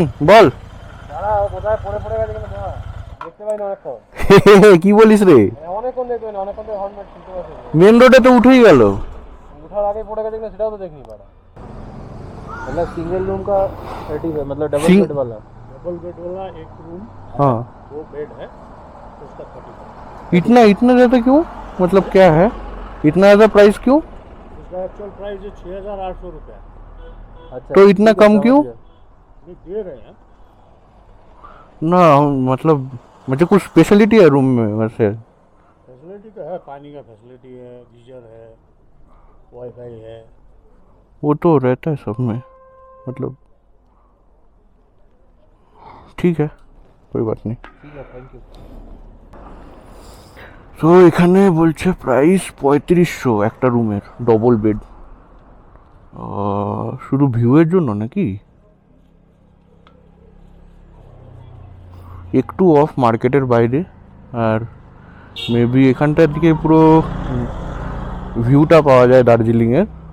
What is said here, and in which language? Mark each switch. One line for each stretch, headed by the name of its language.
Bangla: বল কোথায় পড়ে পড়ে গেছে কিন্তু দেখতে পাই না অনেকক্ষণ। কি বলিস রে? অনেকক্ষণ দেখতে পাই না, অনেকক্ষণ ধরে হর্ন শুনতে পাচ্ছি। মেন রোডে তো উঠেই গেল,
Hindi: उठार आगे पड़ेगा देखना सेटाও तो देख नहीं पा रहा। मतलब सिंगल रूम का 30 है, मतलब डबल बेड वाला एक रूम। हाँ 2 बेड है उसका 30। इतना इतना ज़्यादा क्यों? मतलब क्या है इतना ज़्यादा प्राइस क्यों? उसका एक्चुअल प्राइस है 6800 रुपये। अच्छा तो इतना कम क्यों? ये दे रहे हैं ना मतलब मुझे कुछ स्पेशलिटी है रूम में वैसे? फैसिलिटी तो है, पानी का फैसिलिटी है, गीजर है, वाईफाई है, वो तो रहता है सब में, मतलब ठीक है कोई बात नहीं। ठीक है थैंक यू।
Bangla: তো এখানে বলছে প্রাইস 3500 একটা রুমের, ডবল বেড। শুধু ভিউয়ের জন্য নাকি? একটু অফ মার্কেটের বাইরে, আর মেবি এখানটার দিকে পুরো ভিউটা পাওয়া যায় দার্জিলিংয়ের।